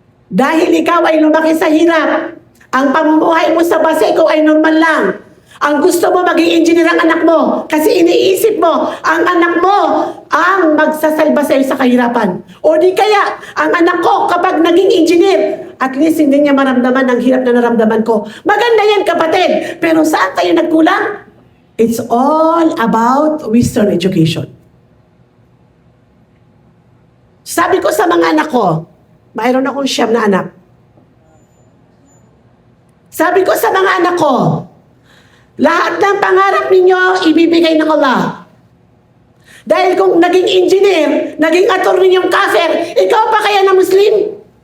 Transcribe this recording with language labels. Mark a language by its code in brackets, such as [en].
[tl] Dahil ikaw ay lumaki sa hirap, ang pamumuhay mo sa Baseco ay normal lang. Ang gusto mo maging engineer ang anak mo kasi iniisip mo ang anak mo ang magsasalba sa'yo sa kahirapan. O di kaya, ang anak ko kapag naging engineer, at least hindi niya maramdaman ang hirap na naramdaman ko. Maganda yan kapatid, pero saan tayo nagkulang? [en] It's all about Western education. [tl] Sabi ko sa mga anak ko, mayroon akong 9 na anak. Sabi ko sa mga anak ko, lahat ng pangarap ninyo, ibibigay ng Allah. Dahil kung naging engineer, naging attorney yung kafir, ikaw pa kaya na Muslim?